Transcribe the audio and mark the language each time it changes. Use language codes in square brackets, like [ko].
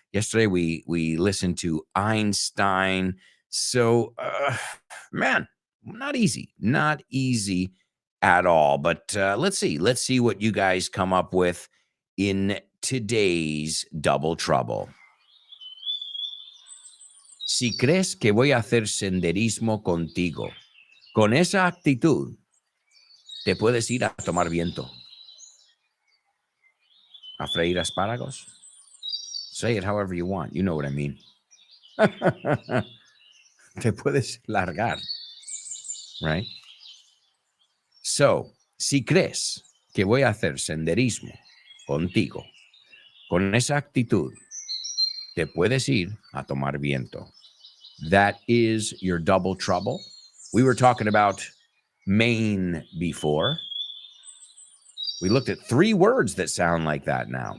[en] Yesterday we listened to Einstein. So, man, not easy at all. But let's see what you guys come up with in today's double trouble. [es] Si crees que voy a hacer senderismo contigo, con esa actitud, te puedes ir a tomar viento. A freír espárragos? [en] Say it however you want. You know what I mean. [es] Te puedes largar. Right? So, si crees que voy a hacer senderismo contigo, con esa actitud, te puedes ir a tomar viento. [en] That is your double trouble. We were talking about Maine before. We looked at 3 words that sound like that now.